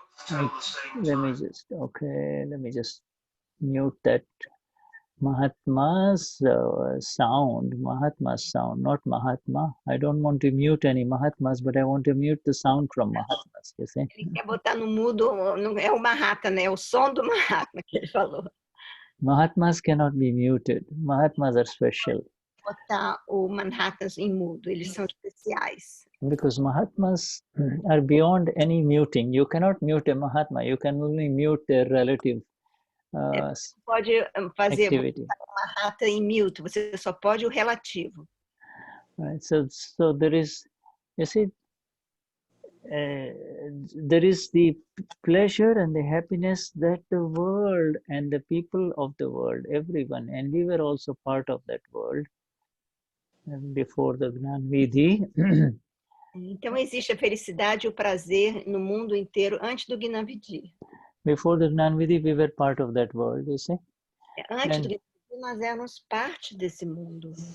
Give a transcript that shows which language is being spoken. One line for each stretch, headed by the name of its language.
English: Let me just mute that Mahatma's sound, not Mahatma. I don't want to mute any Mahatmas, but I want to mute the sound from Mahatmas, you see.
Portuguese: Ele quer botar no mudo, é o Mahatma, né? É o som do Mahatma que ele falou.
English: Mahatmas cannot be muted. Mahatmas are special.
Portuguese: Botar o Manhattan em mudo, eles são especiais.
English: Because Mahatmas are beyond any muting. You cannot mute a Mahatma. You can only mute their relative
Portuguese: pode fazer
English: activity.
Portuguese: o Mahatma em mute, você só pode o relativo.
English: Right. So there is, you see, there is the pleasure and the happiness that the world and the people of the world, everyone, and we were also part of that world before the Gnani Vidhi.
Portuguese: Então existe a felicidade e o prazer no mundo inteiro antes do Gnani Vidhi.
English: Before the Gnani Vidhi, we were part of that world, you see.
Portuguese: Antes do Gnani Vidhi, nós éramos parte desse mundo.